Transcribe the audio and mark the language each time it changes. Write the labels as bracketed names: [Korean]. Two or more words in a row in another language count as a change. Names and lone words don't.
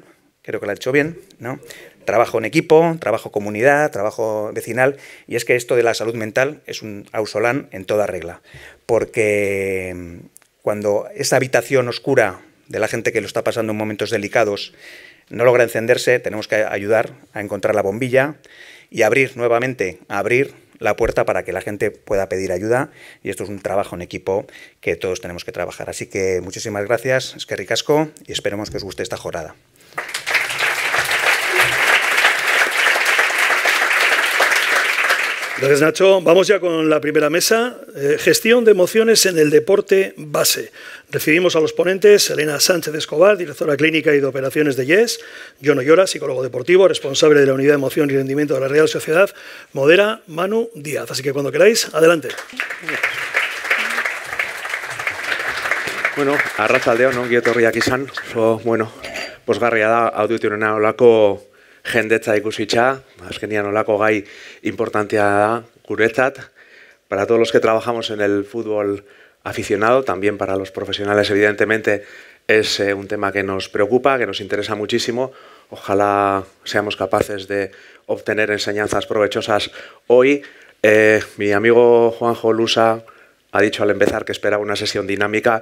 [Spanish] Creo que lo he hecho bien, ¿no? Trabajo en equipo, trabajo comunidad, trabajo vecinal, y es que esto de la salud mental es un ausolán en toda regla, porque cuando esa habitación oscura de la gente que lo está pasando en momentos delicados no logra encenderse, tenemos que ayudar a encontrar la bombilla y abrir nuevamente, la puerta para que la gente pueda pedir ayuda, y esto es un trabajo en equipo que todos tenemos que trabajar. Así que muchísimas gracias, [Basque] eskerrik asko, [Spanish] y esperemos que os guste esta jornada. Gracias, Nacho. Vamos ya con la primera mesa. Gestión de emociones en el deporte base. Recibimos a los ponentes: Elena Sánchez Escobar, directora clínica y de operaciones de YES; Jon Ollora, psicólogo deportivo, responsable de la unidad de emoción y rendimiento de la Real Sociedad; modera Manu Díaz. Así que cuando queráis, adelante. [Basque] Bueno, arratsaldeon, ongi etorriak izan. Bueno, pozgarria da audiotunena olako jendetza ikusitza, azkenian olako gai importantea da guretzat, [Spanish] para todos los que trabajamos en el fútbol aficionado, también para los profesionales, evidentemente, es un tema que nos preocupa, que nos interesa muchísimo. Ojalá seamos capaces de obtener enseñanzas provechosas hoy. Mi amigo Juanjo Lusa ha dicho al empezar que esperaba una sesión dinámica.